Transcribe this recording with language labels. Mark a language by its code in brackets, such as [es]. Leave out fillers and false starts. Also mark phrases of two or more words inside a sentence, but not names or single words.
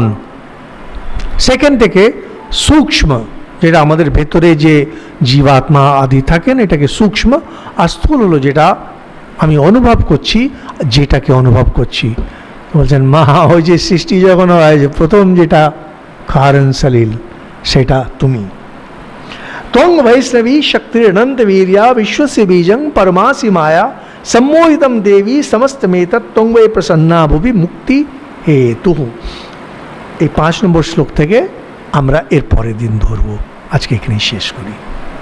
[bn] সেখান থেকে সূক্ষ্ম, যেটা আমাদের ভেতরে যে জীবাত্মা আদি থাকেন, এটাকে সূক্ষ্ম। আর স্থূল হলো যেটা আমি অনুভব করছি, যেটাকে অনুভব করছি। বলছেন মা ওই যে সৃষ্টি যখন হয়, যে প্রথম যেটা কারণ সলিল, সেটা তুমি। [sa] त्वं वैष्णवी शक्तिरनंत वीर्या विश्वस्य बीजं परमासि माया सम्मोहितम देवी समस्तमेतत् त्वं वै प्रसन्ना भुवि मुक्ति हेतु। [bn] এই 5 নম্বর শ্লোক থেকে আমরা এর পরের দিন ধরবো। আজকে এখানেই শেষ করি।